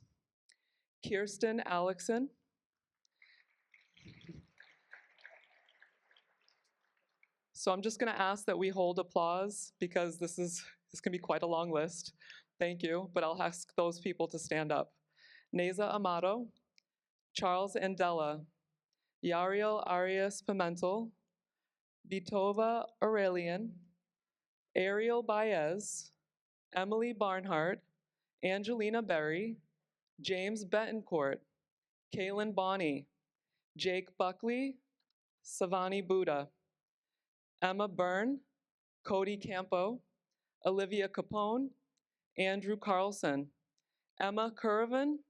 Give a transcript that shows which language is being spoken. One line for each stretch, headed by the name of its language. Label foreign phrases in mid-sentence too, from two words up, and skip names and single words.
English: Kirsten Alexson. So I'm just going to ask that we hold applause because this can be quite a long list. Thank you, but I'll ask those people to stand up. Neza Amato, Charles Andela, Yariel Arias Pimentel, Vitova Aurelian, Ariel Baez, Emily Barnhart, Angelina Berry, James Betancourt, Kaylin Bonney, Jake Buckley, Savani Buddha, Emma Byrne, Cody Campo, Olivia Capone, Andrew Carlson, Emma Curvin,